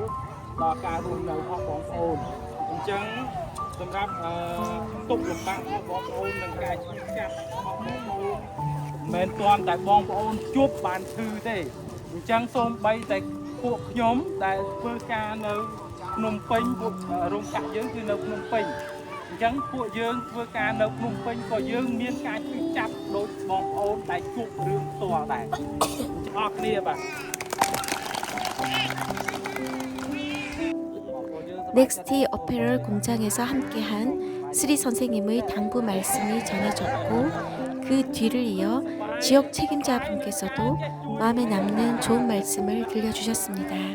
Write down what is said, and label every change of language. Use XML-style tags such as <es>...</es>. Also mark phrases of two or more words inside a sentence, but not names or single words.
<km>ដល់ការរស់នៅរបស់បងប្អូនអញ្ចឹងសម្រាប់ទុកលំបាករបស់បងប្អូននិងការឈឺចាប់របស់បងប្អូនមិនទាន់តែបងប្អូនជួបបានឈឺទេអញ្ចឹងសូម្បីតែពួកខ្ញុំដែលធ្វើការនៅភ្នំពេញពួករោងចក្រយើងគឺនៅភ្នំពេញអញ្ចឹងពួកយើងធ្វើការនៅភ្នំពេញក៏យើងមានការឈឺចាប់ដូចបងប្អូនដែលជួបរឿងផ្ទាល់ដែរអរគ្នាបាទ</km> <ko>넥스티 어페럴 공장에서 함께한 스리 선생님의 당부 말씀이 전해졌고 그 뒤를 이어 지역 책임자분께서도 마음에 남는 좋은 말씀을 들려주셨습니다.</ko>